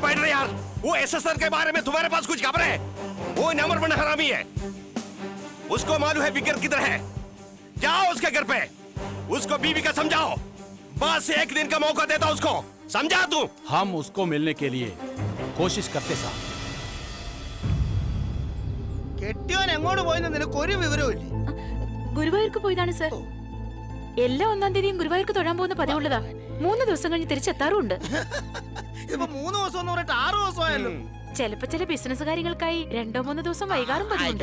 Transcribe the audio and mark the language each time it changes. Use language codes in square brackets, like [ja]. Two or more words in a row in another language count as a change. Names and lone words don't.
[hi] यार, वो एसएसआर के बारे में तुम्हारे पास कुछ खबर है? वो नंबर वन हरामी है। उसको मालूम है विक्र किधर है। जाओ उसके घर पे, उसको बीवी का समझाओ। बस एक दिन का मौका देता उसको, समझा तू? हम उसको मिलने के लिए कोशिश करते साहब। [ml] കെട്ടിയോൻ എങ്ങോട്ട് പോയെന്ന് നിനക്ക് ഒരു വിവരവും ഗുരുവായൂർക്ക് പോയതാണ് സർ. എല്ലാ 1-ാം തീയതിയും ഗുരുവായൂർക്ക് തൊഴാൻ പോകുന്ന പതിവുള്ളതാ. 3 ദിവസം കഴിഞ്ഞ് തിരിച്ചെത്താറുണ്ട്. ഇതിപ്പോ 3 ദിവസം എന്ന് പറഞ്ഞിട്ട് 6 ദിവസമായല്ലോ. ചിലപ്പോ ചില ബിസിനസ് കാര്യങ്ങൾക്കായി 2-3 ദിവസം വൈകാറും പതിവുണ്ട്.